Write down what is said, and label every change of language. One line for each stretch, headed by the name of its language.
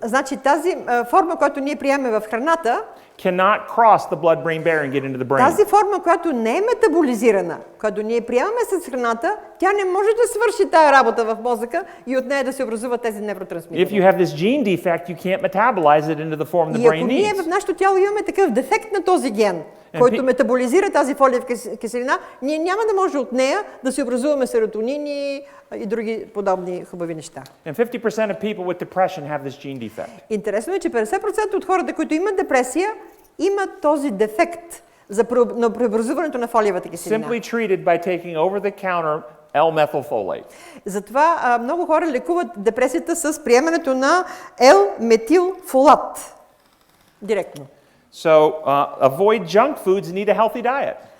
Bulgarian: значи тази форма, която ние приемаме в храната,
English: cannot cross the blood-brain barrier and get into the brain.
Bulgarian: тази форма, която не е метаболизирана, която ние приемаме с храната, тя не може да свърши тая работа в мозъка и от нея да се образуват тези невротрансмитери.
English: If you have this gene defect, you can't metabolize it into the form the
Bulgarian: И
English: brain
Bulgarian: ако ние
English: needs.
Bulgarian: в нашето тяло имаме такъв дефект на този ген, който метаболизира тази фолиева киселина, ние няма да може от нея да се образуваме серотонини и други подобни хубави неща.
English: And 50% of people with depression have this gene defect.
Bulgarian: Интересно е, че 50% от хората, които имат депресия, имат този дефект на преобразуването на фолиевата киселина.
English: Simply treated by taking over-the-counter L-methylfolate.
Bulgarian: Затова много хора лекуват депресията с приемането на L-метилфолат. Директно.
English: So avoid junk foods and eat a healthy diet.